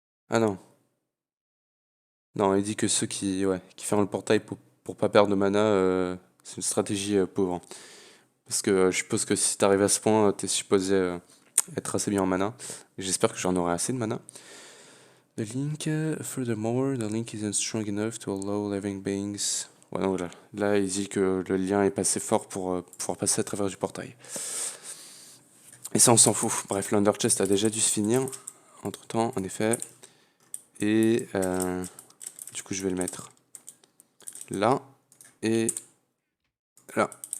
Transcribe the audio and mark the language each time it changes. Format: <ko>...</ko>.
<fr>Ah non. Non, il dit que ceux qui ferment le portail pour pas perdre de mana, c'est une stratégie pauvre. Parce que je suppose que si t'arrives à ce point, t'es supposé être assez bien en mana. J'espère que j'en aurai assez de mana.</fr> <en>The link, furthermore, the link isn't strong enough to allow living beings.</en> <fr>Ouais, donc là, il dit que le lien est pas assez fort pour pouvoir passer à travers du portail. Et ça, on s'en fout. Bref, l'Under Chest a déjà dû se finir. Entre temps, en effet. Et du coup, je vais le mettre là et là.</fr>